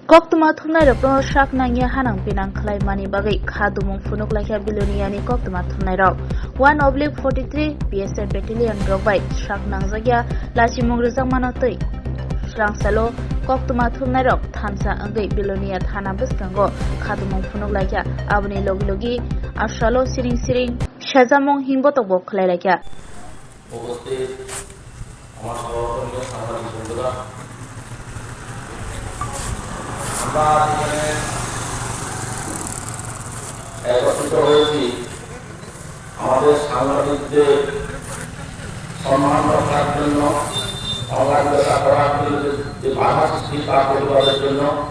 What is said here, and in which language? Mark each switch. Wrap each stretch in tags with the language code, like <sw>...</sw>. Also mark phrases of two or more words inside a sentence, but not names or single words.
<trp>Koktuma thumnai rok no sak nangya hanang pinang khlai mani bagai khadumung funuk laikha biloniani koktuma thumnai rok 1/43 BSF battalion rok bai sak nangjagya lachimung rijak manatui srangsalo koktuma thumnai rok thamsa angai bilonia thana bwskango khadumung funuk laikha aboni logi logi asalo siring siring sajamung himbotok bo khlai laikha</trp> <bn>উপস্থিত আমার সহকর্মী সাংবাদিক বন্ধুরা, আমরা এখানে একত্রিত হয়েছি আমাদের সাংবাদিকদের সম্মান রক্ষার জন্য, সংবাদদাতা করার জন্য, যে বাধা সৃষ্টি তার প্রতিবাদের জন্য।</bn>